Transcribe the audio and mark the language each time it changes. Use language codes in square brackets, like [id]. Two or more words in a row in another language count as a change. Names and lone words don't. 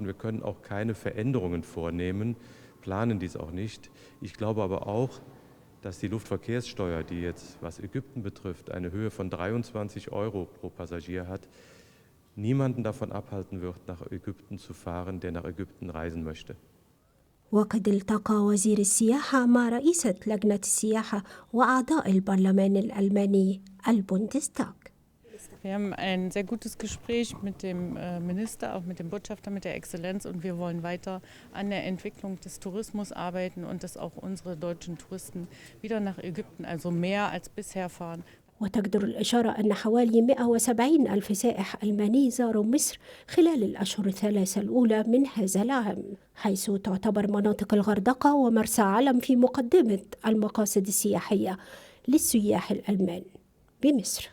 [de] Wir können auch keine Veränderungen vornehmen, planen dies auch nicht. Ich glaube aber auch, dass die Luftverkehrssteuer, die jetzt, was Ägypten betrifft, eine Höhe von 23 € pro Passagier hat, niemanden davon abhalten wird, nach Ägypten zu fahren, der nach Ägypten reisen möchte. [ar] وقد التقى وزير السياحة مع رئيسة لجنة السياحة وأعضاء البرلمان الألماني البوندستاغ. [de] Wir haben ein sehr gutes Gespräch mit dem Minister, auch mit dem Botschafter, mit der Exzellenz, und wir wollen weiter an der Entwicklung des Tourismus arbeiten und dass auch unsere deutschen Touristen wieder nach Ägypten, also mehr als bisher, fahren. [ar] وتجدر الإشارة أن حوالي 170 ألف سائح ألماني زاروا مصر خلال الأشهر الثلاثة الأولى من هذا العام، حيث تعتبر مناطق الغردقة ومرسى علم في مقدمة المقاصد السياحية للسياح الألمان بمصر.